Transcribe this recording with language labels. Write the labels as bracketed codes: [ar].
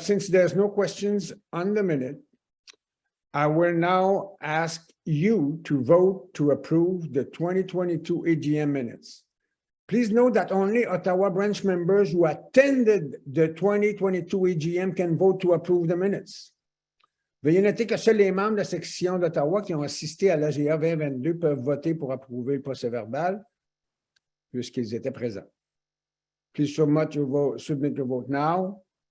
[en] Since there's no questions on the minute, I will now ask you to vote to approve the 2022 AGM minutes. Please note that only Ottawa Branch members who attended the 2022 AGM can vote to approve the minutes. [fr] Veuillez noter que seuls les membres de la section d'Ottawa qui ont assisté à l'AGA 2022 peuvent voter pour approuver le procès-verbal puisqu'ils étaient présents. [en] Please submit your vote now.